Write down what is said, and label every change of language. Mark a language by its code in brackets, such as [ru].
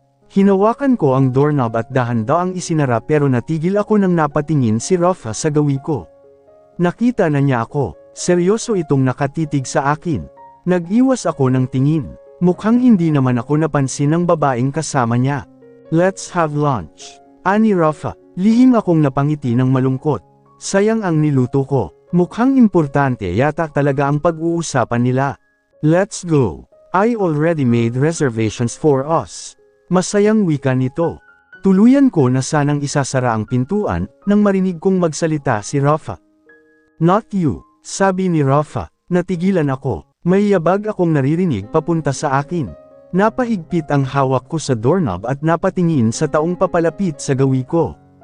[tl] Hinawakan ko ang doorknob at dahan-dahang isinara pero natigil ako nang napatingin si Rafa sa gawi ko. Nakita na niya ako, seryoso itong nakatitig sa akin. Nag-iwas ako ng tingin, mukhang hindi naman ako napansin ng babaeng kasama niya. [en] "Let's have lunch," ani Rafa. [tl] Lihim akong napangiti ng malungkot. Sayang ang niluto ko. Mukhang importante yata talaga ang pag-uusapan nila. [en] "Let's go. I already made reservations for us." [tl] Masayang wika nito. Tuluyan ko na sanang isasara ang pintuan nang marinig kong magsalita si Rafa. [en] "Not you," [tl] sabi ni Rafa. Natigilan ako. May yabag akong naririnig papunta sa akin. Napahigpit ang hawak ko sa doorknob at napatingin sa taong papalapit sa gawi ko.